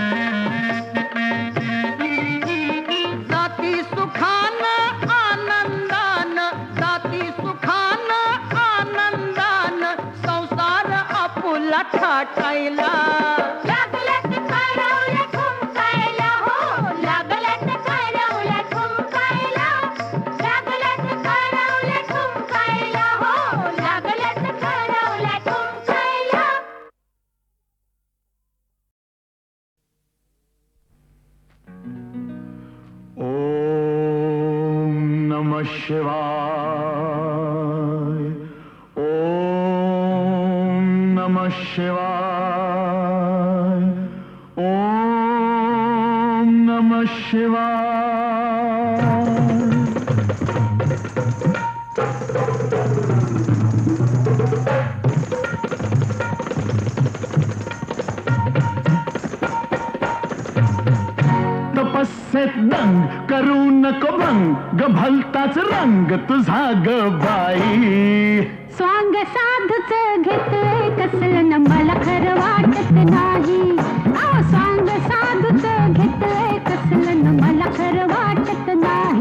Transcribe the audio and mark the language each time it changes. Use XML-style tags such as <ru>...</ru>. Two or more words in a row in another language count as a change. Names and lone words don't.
<mr>जाती सुखान आनंदान जाती सुखान आनंदान संसार आपुला थाटायला लागल्यात करवल्या ठुमकायला हो लागल्यात करवल्या ठुमकायला लागल्यात करवल्या ठुमकायला हो लागल्यात करवल्या ठुमकायला</mr> <sa>ओम नमः शिवाय ओम नमः शिवाय ओम नमः शिवाय</sa> <mr>तपस्येत दंग करू नको भंग भलताच रंग तुझा ग बाई स्वांग साधूच घेतलंय कसलं न मला खरं वाटत नाही अहो स्वांग साधूच घेतलंय कसलं न मला खरं वाटत नाही</mr>